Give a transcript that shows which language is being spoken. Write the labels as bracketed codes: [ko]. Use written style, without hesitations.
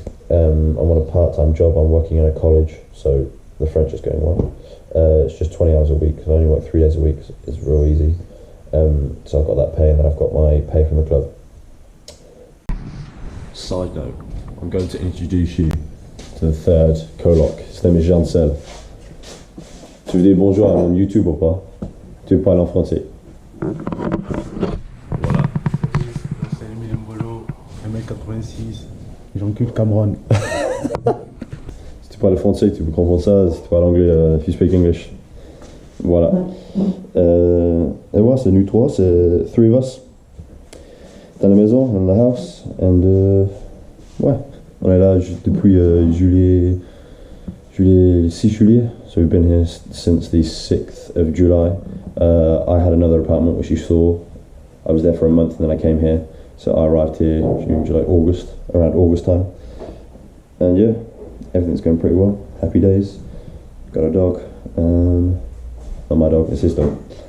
[en] I'm on a part-time job. I'm working in a college, so the French is going well. It's just 20 hours a week, because I only work 3 days a week. It's real easy. So I've got that pay, and then I've got my pay from the club. Side note, I'm going to introduce you to the 3rd coloc. His name is Jancel. [fr] Tu veux dire bonjour à mon YouTube ou pas? Tu veux parler en français? Voilà. C'est Emilien Bolo, 1m86. J'encule Cameroun. Si tu parles français, tu peux comprendre ça. Si tu parles anglais, [en] if you speak English. [fr] Voilà. Et voilà, c'est nous 3, c'est [en] 3 of us. [fr] Dans la maison, [en] in the house. And [fr] ouais, on est là depuis juillet, le 6 juillet. [en] So we've been here since the 6th of July. I had another apartment which you saw. I was there for a month and then I came here. So I arrived here June, July, August, around August time. And yeah, everything's going pretty well. Happy days. Got a dog. not my dog, it's his dog.